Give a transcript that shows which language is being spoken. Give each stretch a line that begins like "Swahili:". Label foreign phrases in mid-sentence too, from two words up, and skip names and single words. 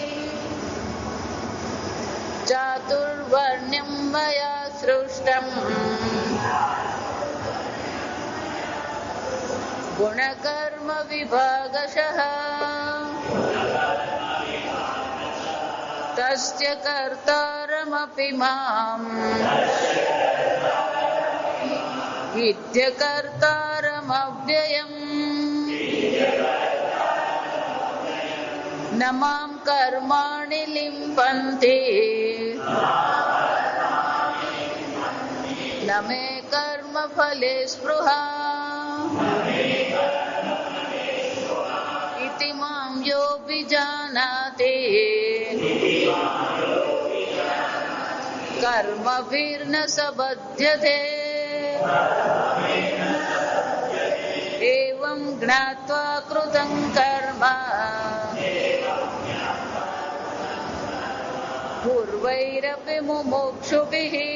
Sanskrit: चातुर्वर्ण्यं मया सृष्टं गुणकर्म विभागशः तस्य कर्तारमपि माम् विद्यकर्तारमव्ययम् ન મામ કર્માણિ લિંપન્તિ ન મે કર્મ ફલે સ્પૃહા ઇતિ મામ યોऽભિજાનાતિ કર્મભિર્ન સબધ્યતે એવં જ્ઞાત્વા કૃतं કર્મ પૂર્વૈરપી મુમુક્ષુભિઃ